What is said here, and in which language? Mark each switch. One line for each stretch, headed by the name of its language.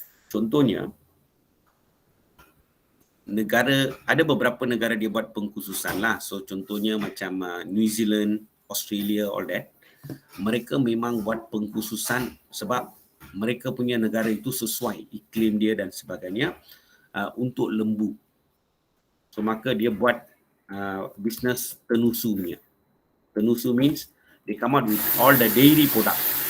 Malay: Contohnya, ada beberapa negara dia buat pengkhususan lah. So contohnya macam New Zealand, Australia,
English: all that.
Malay: Mereka memang buat pengkhususan sebab mereka punya negara itu sesuai iklim dia dan sebagainya untuk lembu. So maka dia buat bisnes tenusu punya.
English: Tenusu means they come out with all the dairy product.